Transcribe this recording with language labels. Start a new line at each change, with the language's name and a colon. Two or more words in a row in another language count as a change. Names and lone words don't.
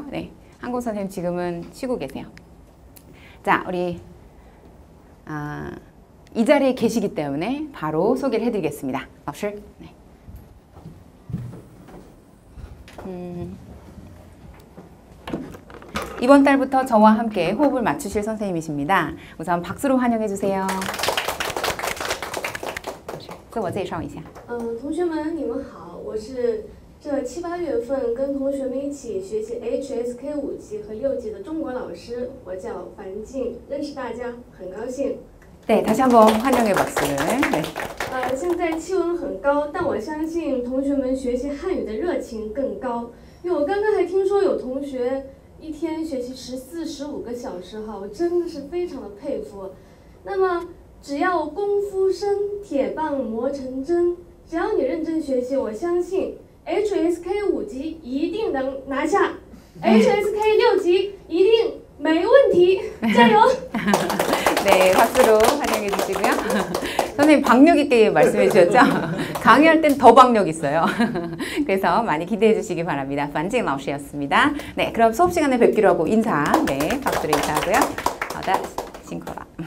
Korean: 네, 한국 선생님 지금은 쉬고 계세요. 자, 우리 이 자리에 계시기 때문에 바로 소개를 해드리겠습니다.
Chinese: 老师,
Korean: 네. 이번 달부터 저와 함께 호흡을 맞추실 선생님이십니다. 우선 박수로 환영해 주세요.
Chinese: 自我介绍一下。同学们，你们好，我是这7、8月份跟同学们一起学习 HSK 5级和6级的中国老师，我叫樊静，认识大家很高兴。
Korean: 네, 다시 한번 환영의 박수를. 네.
Chinese: 现在气温很高，但我相信同学们学习汉语的热情更高，因为我刚刚还听说有同学一天学习14、15个小时哈，我真的是非常的佩服。那么只要功夫深，铁棒磨成针，只要你认真学习，我相信 HSK 5级一定能拿下，HSK 6级一定没问题，加油！
Korean: 네, 박수로 환영해 주시고요. 선생님 박력 있게 말씀해 주셨죠? 강의할 땐 더 박력 있어요. 그래서 많이 기대해 주시기 바랍니다. 반징 老师였습니다. 네, 그럼 수업 시간에 뵙기로 하고 인사. 네, 박수로 인사하고요.
Chinese: 辛苦了.